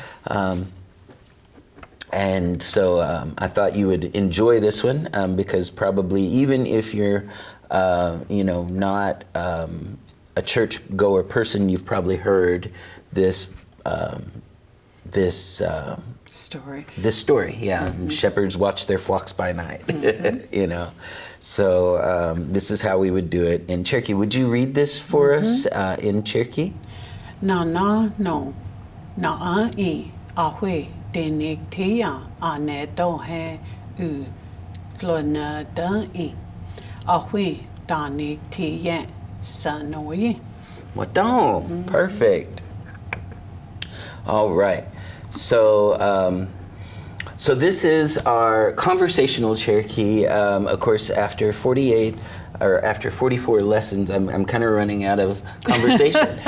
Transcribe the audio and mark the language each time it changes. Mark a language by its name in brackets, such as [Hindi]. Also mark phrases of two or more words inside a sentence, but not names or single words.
[English] And so I thought you would enjoy this one because probably even if you're not a church-goer person, you've probably heard this Story. This story, yeah. Shepherds watch their flocks by night, So this is how we would do it in Cherokee. Would you read this for us in Cherokee? [Cherokee] Na no na I ahui dinik tia ane dohe u tlona dai ahui danik tia sanoye. [English] Wadon. Perfect. All right. So so this is our conversational Cherokee. Of course, after 48 or after 44 lessons, I'm kind of running out of conversation.